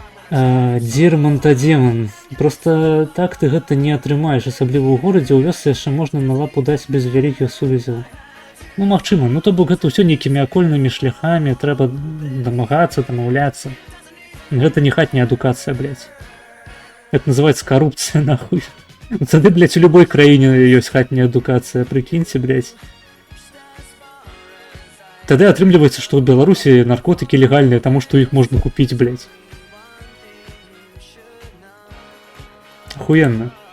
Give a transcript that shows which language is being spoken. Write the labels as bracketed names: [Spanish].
[Belarusian] Дзермантадземан. Проста так ты гэта не атрымаеш, асабліва ў горадзе, у вёсцы яшчэ можна на лапу даць без вялікіх сувязяў. Магчыма, то бок гэта ўсё нейкімі акольнымі шляхамі, трэба дамагацца, дамаўляцца. Гэта не хатняя адукацыя, [Russian] Это называется коррупция, нахуй. [Belarusian] Тады, у любой краіне ёсць хатняя адукацыя, прыкіньце, Тады атрымліваецца, што ў Беларусі наркотыкі легальныя, таму што іх можна купіць, Ахуенна.